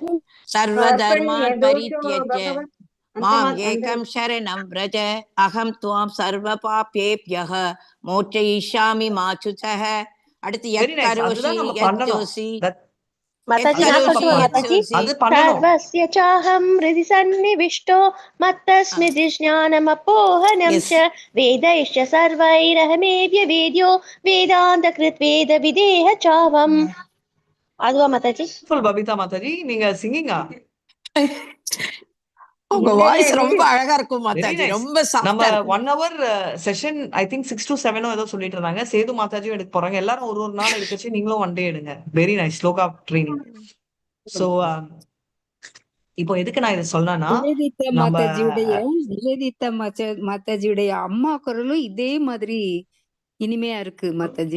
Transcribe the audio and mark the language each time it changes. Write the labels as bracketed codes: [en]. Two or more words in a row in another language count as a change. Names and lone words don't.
[sa] सर्व धर्मान् परित्यज्य माम् एकं शरणं व्रज अहं त्वां सर्व पापेभ्यः मोक्षयिष्यामि मा शुचः. [ta] அடுத்து [sa] यत् करोषि यत् जुहोषि. [hi] माताजी [ta] எத்தனை நான் ருசி சொல்லட்டுமா எத்தனை [hi] माताजी [ta] ருசி அது பண்ணணும். [sa] सर्वस्य चाहं हृदि सन्निविष्टो मत्तस्मृति ज्ञानमपोहनं [en] எஸ் [sa] च वेदैश्च सर्वैरहमेव्य वेद्यो वेदान्तकृत् वेद विदेह चावम् அதுவா माताजी [ta] பபிதா மாதாஜி, நீங்க சிங்கிங்கா? உங்க இல்ல [en] வாய்ஸ் [ta] இல்ல ரொம்ப அழகா இருக்கும் [en] வெரி [ta] மாதாஜி, [en] நைஸ். [ta] ரொம்ப நம்ம சாஃப்டா இருக்கும். [en] 1 hour session I think 6 to 7 [ta] ஏதோ சொல்லிட்டு இருந்தாங்க. சேது மாதாஜியும் எடுக்க போறாங்க. எல்லாரும் ஒரு நாள் எடுக்கச்சு, நீங்களும் [en] one day [ta] எடுங்க. [en] very nice shloka training. [ta] சோ இப்போ எதுக்கு நான் இதை சொன்னேன்னா, நிவேதிதா நம்ம மாதாஜியுடைய அம்மா குரலும் இதே மாதிரி இனிமையா இருக்கு மாதாஜி.